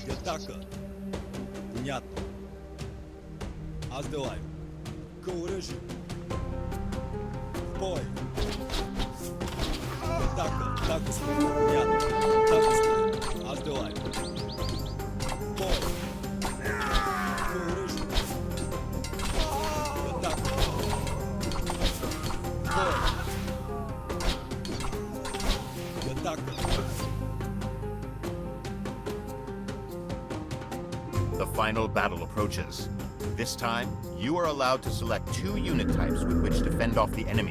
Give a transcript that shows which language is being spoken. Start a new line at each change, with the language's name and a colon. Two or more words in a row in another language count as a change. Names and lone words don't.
Bulgarian: атака. Понятно. Аз делаю. Към оръжие. В бой. Атака. Да, господин. Понятно. Да, господин. Аз делаю. В бой. Към оръжие. Атака. В бой. Атака.
English: The final battle approaches. This time, you are allowed to select 2 unit types with which to fend off the enemy.